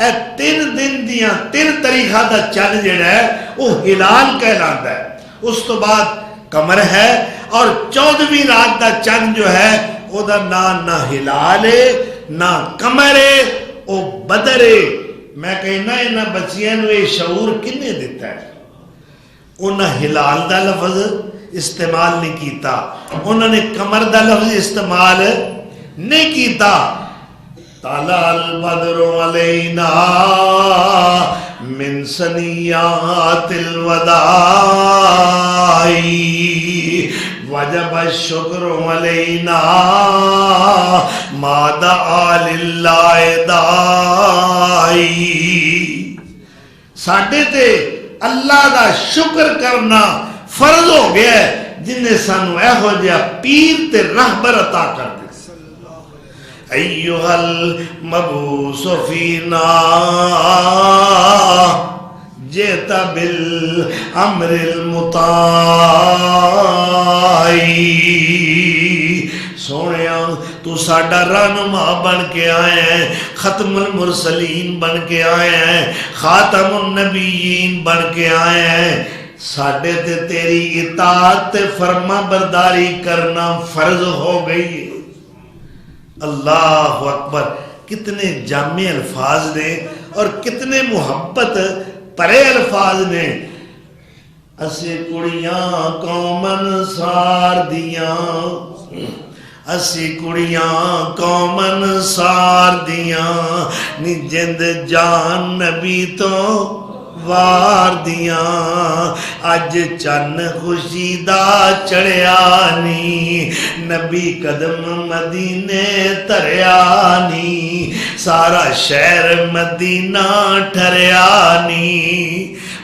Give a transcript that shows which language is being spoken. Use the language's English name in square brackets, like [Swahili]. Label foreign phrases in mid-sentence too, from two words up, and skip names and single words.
[Punjabi] اے 3 دن دیاں 3 تاریخہ دا چاند جڑا ہے وہ ہلال کہلاتا ہے. اس تو بعد قمر ہے اور 14ویں رات دا چاند جو ہے او دا نہ ہلال ہے نہ قمر ہے، او بدر ہے. میں کہنا انہاں بچیاں نو یہ شعور کنے دیتا ہے؟ انہاں ہلال دا لفظ استعمال نہیں کیتا، انہوں نے قمر دا لفظ استعمال نہیں کیتا. [Arabic] طلع البدر علینا من ثنیات الوداع وجب الشکر علینا ما دعا للہ دائی. [Punjabi] ساڈے تے اللہ دا شکر کرنا فرض ہو گیا ہے جن نے سانو ایہو جہا پیر تے رہبر عطا کر دے. [Arabic] ایھا المبعوث فینا جئت بالامر المطاع. [Punjabi] سونیا تو ساڈا رہنما بن کے آئے ہیں، ختم المرسلین بن کے آئے ہیں، خاتم النبیین بن کے آئے ہیں. ساڈے تے تیری اطاعت تے فرما برداری کرنا فرض ہو گئی ہے. اللہ اکبر. کتنے جامع الفاظ نے اور کتنے محبت پرے الفاظ نے. اسی کڑیاں قوم انصار دیاں، اسی کڑیاں قوم انصار دیاں، نی جند جان نبی تو وار دیاں. اج چن خوشی دا چڑھیا نی، نبی قدم مدینے تریا نی، سارا شہر مدینہ ٹھریا نی.